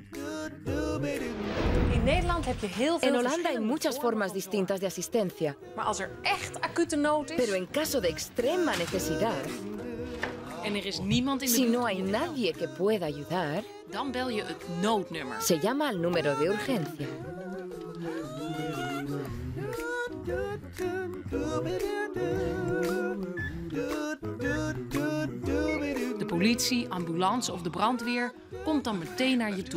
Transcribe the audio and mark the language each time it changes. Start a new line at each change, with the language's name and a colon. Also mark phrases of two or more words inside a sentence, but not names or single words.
Spanish: En Holanda hay muchas formas distintas de asistencia, pero en caso de extrema necesidad, si no hay nadie que pueda ayudar, se llama al número de urgencia.
Dutch: De politie, ambulance of de brandweer komt dan meteen naar je toe.